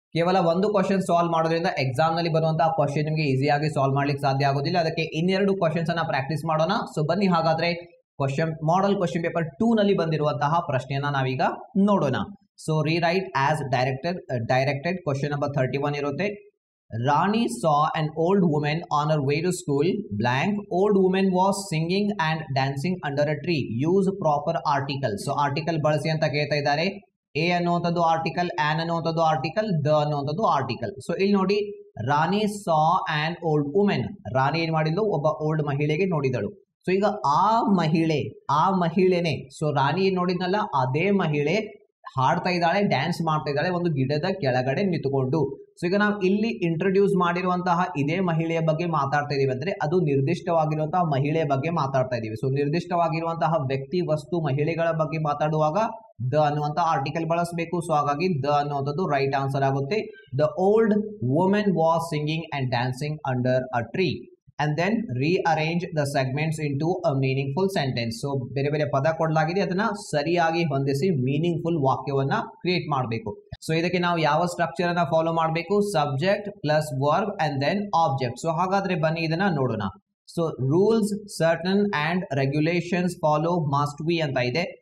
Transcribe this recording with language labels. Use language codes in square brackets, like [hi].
[kn] ಕೇವಲ ಒಂದು question solve ಮಾಡೋದ್ರಿಂದ ಎಕ್ಸಾಮ್ ನಲ್ಲಿ ಬರುವಂತಹ ಕ್ವಶನ್ ನಿಮಗೆ ಈಸಿಯಾಗಿ ಸಾಲ್ವ್ ಮಾಡ್ಲಿಕ್ಕೆ ಸಾಧ್ಯ ಆಗೋದಿಲ್ಲ. ಅದಕ್ಕೆ ಇನ್ನೆರಡು ಕ್ವಶನ್ಸ್ ಅನ್ನ ಪ್ರಾಕ್ಟೀಸ್ ಮಾಡೋಣ. ಸೊ ಬನ್ನಿ ಹಾಗಾದ್ರೆ ಮಾಡೆಲ್ ಕ್ವಶನ್ ಪೇಪರ್ 2 ನಲ್ಲಿ ಬಂದಿರುವಂತಹ ಪ್ರಶ್ನೆಯನ್ನ ನಾವೀಗ ನೋಡೋಣ. [en] So rewrite as directed question number 31 ಇರುತ್ತೆ. Rani saw an old woman on her way to school. Blank. Old woman was singing and dancing under a tree. Use proper article. [kn] So article ಬಳಸಿ ಅಂತ ಕೇಳ್ತಾ ಇದ್ದಾರೆ. A ಅನ್ನುವಂಥದ್ದು article, on ಅನ್ನುವಂಥದ್ದು article, the ಅನ್ನುವಂಥದ್ದು article. So ಇಲ್ಲಿ ನೋಡಿ, [en] Rani saw an old woman. [kn] ರಾಣಿ ಏನ್ ಮಾಡಿದ್ಲು? ಒಬ್ಬ ಓಲ್ಡ್ ಮಹಿಳೆಗೆ ನೋಡಿದಳು. ಸೊ ಈಗ ಆ ಮಹಿಳೆನೆ, ಸೊ ರಾಣಿ ಏನ್ ನೋಡಿದ್ನಲ್ಲ ಅದೇ ಮಹಿಳೆ ಹಾಡ್ತಾ ಇದ್ದಾಳೆ, ಡ್ಯಾನ್ಸ್ ಮಾಡ್ತಾ ಇದ್ದಾಳೆ ಒಂದು ಗಿಡದ ಕೆಳಗಡೆ ನಿಂತುಕೊಂಡು. ಸೊ ಈಗ ನಾವು ಇಲ್ಲಿ ಇಂಟ್ರೊಡ್ಯೂಸ್ ಮಾಡಿರುವಂತಹ ಇದೇ ಮಹಿಳೆಯ ಬಗ್ಗೆ ಮಾತಾಡ್ತಾ ಇದೀವಿ ಅಂದ್ರೆ ಅದು ನಿರ್ದಿಷ್ಟವಾಗಿರುವಂತಹ ಮಹಿಳೆಯ ಬಗ್ಗೆ ಮಾತಾಡ್ತಾ ಇದೀವಿ. ಸೊ ನಿರ್ದಿಷ್ಟವಾಗಿರುವಂತಹ ವ್ಯಕ್ತಿ, ವಸ್ತು, ಮಹಿಳೆಗಳ ಬಗ್ಗೆ ಮಾತಾಡುವಾಗ ದ ಅನ್ನುವಂತ ಆರ್ಟಿಕಲ್ ಬಳಸಬೇಕು. ಸೊ ಹಾಗಾಗಿ ದ ಅನ್ನುವಂಥದ್ದು ರೈಟ್ ಆನ್ಸರ್ ಆಗುತ್ತೆ. [en] The old woman was singing and dancing under a tree. And then rearrange the segments into a meaningful sentence. [kn] So ಬೇರೆ ಬೇರೆ ಪದ ಕೊಡಲಾಗಿದೆ, ಅದನ್ನ ಸರಿಯಾಗಿ ಹೊಂದಿಸಿ ಮೀನಿಂಗ್ಫುಲ್ ವಾಕ್ಯವನ್ನ ಕ್ರಿಯೇಟ್ ಮಾಡಬೇಕು. ಸೊ ಇದಕ್ಕೆ ನಾವು ಯಾವ ಸ್ಟ್ರಕ್ಚರ್ ಅನ್ನ ಫಾಲೋ ಮಾಡಬೇಕು? [en] Subject plus verb and then object. [kn] So ಹಾಗಾದ್ರೆ ಬನ್ನಿ ಇದನ್ನ ನೋಡೋಣ. So [en] rules, certain and regulations follow must we [kn] ಅಂತ ಇದೆ.